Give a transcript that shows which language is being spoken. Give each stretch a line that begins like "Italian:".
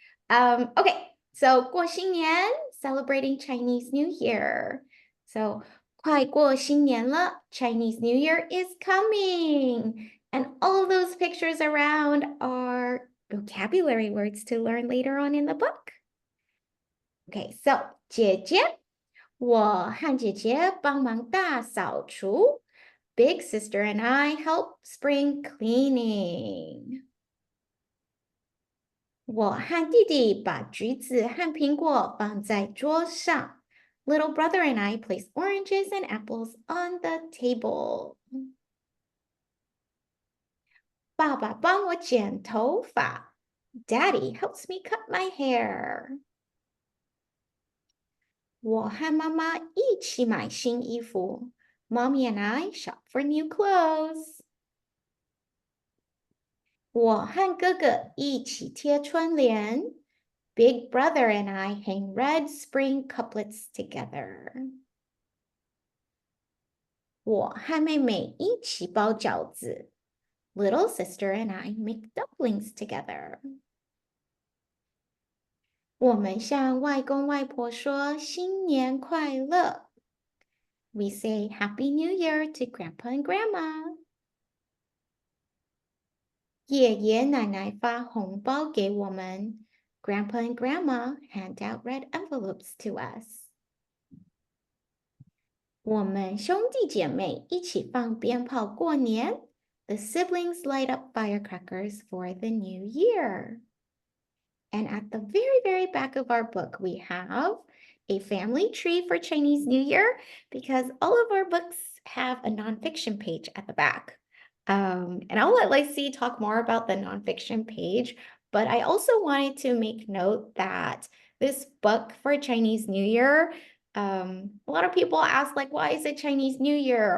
English: Okay, so
Chinese: 过新年,
English: celebrating Chinese New Year. So
Chinese: 快过新年了,
English: Chinese New Year is coming. And all of those pictures around are vocabulary words to learn later on in the book. Okay, so
Chinese: 姐姐, 我和姐姐帮忙大扫除.
English: Big sister and I help spring cleaning.
Chinese: 我和弟弟把橘子和苹果放在桌上.
English: Little brother and I place oranges and apples on the table.
Chinese: 爸爸帮我剪头发.
English: Daddy helps me cut my hair.
Chinese: 我和妈妈一起买新衣服.
English: Mommy and I shop for new clothes.
Chinese: 我和哥哥一起贴春联.
English: Big brother and I hang red spring couplets together.
Chinese: 我和妹妹一起包饺子.
English: Little sister and I make dumplings together.
Chinese: 我们向外公外婆说新年快乐.
English: We say Happy New Year to Grandpa and Grandma.
Chinese: 爷爷奶奶发红包给我们.
English: Grandpa and Grandma hand out red envelopes to us.
Chinese: 我们兄弟姐妹一起放鞭炮过年.
English: The siblings light up firecrackers for the new year. And at the very, very back of our book, we have a family tree for Chinese New Year because all of our books have a nonfiction page at the back. And I'll let Lacey talk more about the nonfiction page, but I also wanted to make note that this book for Chinese New Year, a lot of people ask like, why is it Chinese New Year?